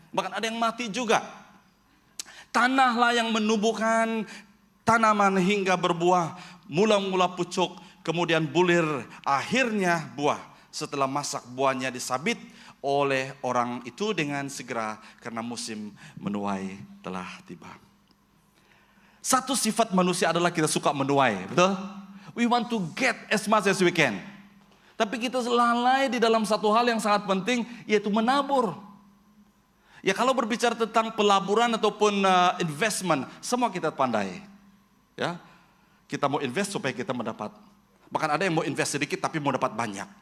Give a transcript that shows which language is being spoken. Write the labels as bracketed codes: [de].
[ms] Bahkan ada yang mati juga. Tanahlah yang menumbuhkan tanaman hingga berbuah, mula-mula pucuk, kemudian bulir, akhirnya buah. Setelah masak buahnya disabit oleh orang itu dengan segera karena musim menuai telah tiba. Satu sifat manusia adalah kita suka menuai, betul? [en] We want to get as much as we can. [ms] Tapi kita lalai di dalam satu hal yang sangat penting, yaitu menabur. Ya kalau berbicara tentang pelaburan ataupun investment, semua kita pandai. Ya, kita mau invest supaya kita mendapat. Bahkan ada yang mau invest sedikit tapi mau dapat banyak.